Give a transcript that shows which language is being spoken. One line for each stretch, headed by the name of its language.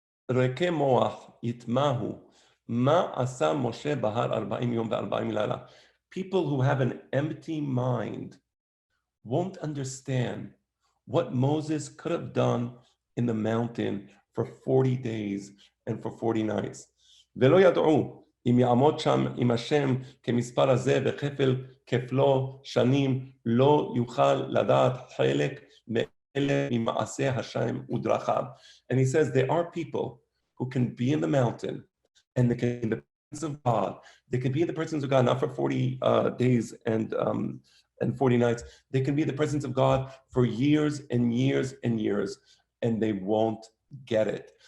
Hebrew: Reke moach yitmahu ma asa Moshe bahar 40 yom ve 40 layla.
English: People who have an empty mind won't understand what Moses could have done in the mountain for 40 days and for 40 nights.
Hebrew: ולא ידעו אם יעמוד שם עם השם כמספר הזה וכפל כפלו שנים לא יוכל לדעת חלק מאלה ממעשה השם ודרכיו.
English: And he says there are people who can be in the mountain and they can be in the presence of God. They can be in the presence of God not for 40 days and 40 nights. They can be in the presence of God for years and years and years, and they won't get it.